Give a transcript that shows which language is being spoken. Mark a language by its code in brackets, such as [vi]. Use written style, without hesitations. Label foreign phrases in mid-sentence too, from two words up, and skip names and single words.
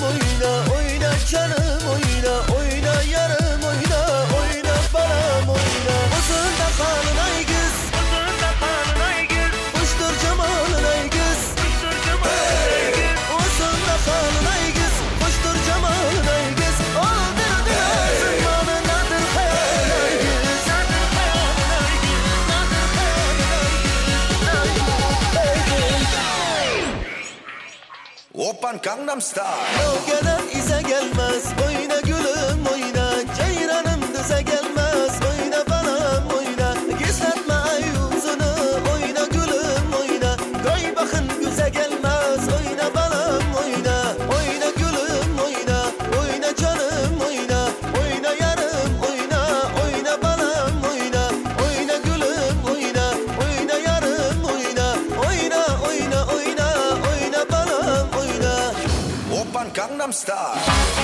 [az] oyna oyna canım oyna oyna yarım oyna oyna balam oyna uzun da kalın ay kız uzun da kalın ay kız hoştur cemalın ay kız hoştur cemalın ay kız uzun da kalın ay kız hoştur cemalın ay kız oldur dilersin bana nadir hayal ay kız nadir hayal ay kız nadir hayal ay kız [ko] 오빤 강남스타일 [az] Gelen ize gelmez oyna gülüm oyna ceyranım düze gelmez oyna balam oyna gizletme ay yüzünü oyna gülüm oyna koy bakın güze gelmez oyna balam oyna oyna gülüm oyna oyna canım oyna oyna yarım oyna oyna balam oyna oyna gülüm oyna oyna yarım oyna oyna oyna oyna oyna balam oyna [ko] 오빤 강남스타일